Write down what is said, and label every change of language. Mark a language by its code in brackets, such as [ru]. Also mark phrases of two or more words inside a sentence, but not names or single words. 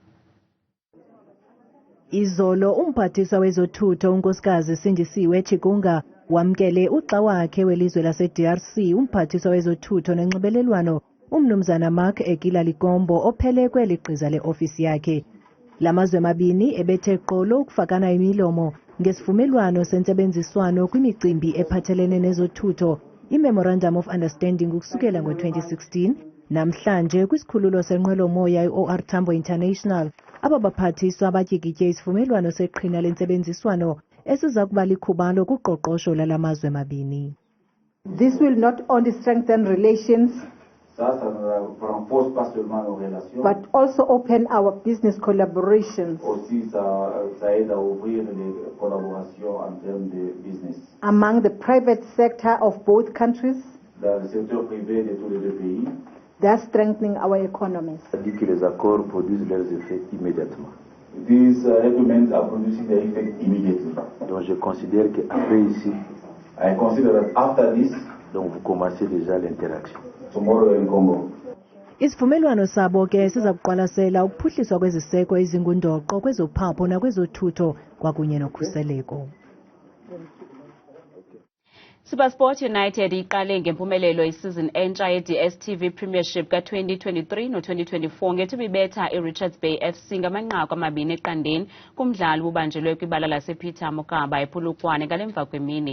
[xh] Izolo umphathiswa wezothutho unkosikazi Sindisiwe Chikunga wamkele uxa wakhe welizwe lase-DRC umphathiswa wezothutho nonxibelelwano umnumzana Makhe Kilalikombo ophele kweli gqiza le-ofisi yakhe. Lamazwe mabini ebethe qolo ukufakana imilomo ngesivumelwano sensebenziswano kwimicimbi ephathelene nezothutho i- [en] Memorandum of Understanding [xh] ukusukela ngo-2016 namhlanje kwisikhululo senqwelomoya i-OR Tambo International abaphathiswa batyikitye isivumelwano seqhina lentsebenziswano esiza kuba likhubalo kuqoqosho lalamazwe mabini. [en] This will not only strengthen relations but also open our business collaborations among the private sector of both countries, thus strengthening our economies. These agreements are producing the effect immediately. [fr] Donc je considère qu'après ici, [en] I consider that after this, [fr] donc vous commencez déjà l'interaction. [en] Tomorrow in Congo. [xh] Isivumelwano sabo ke siza kuqwalasela ukuphuhliswa kweziseko ezingundoqo kwezophapho nakwezothutho kwakunye nokhuseleko. SuperSport United iqale ngempumelelo isizini entsha ye-DSTV Premiership ka-2023 no-2024 ngethuba ibetha iRichards Bay FC ngamanqaku 2-0 kumdlalo ubanjelwe kwibala lasePeter Mokaba ePolokwane ngalemva kwemini.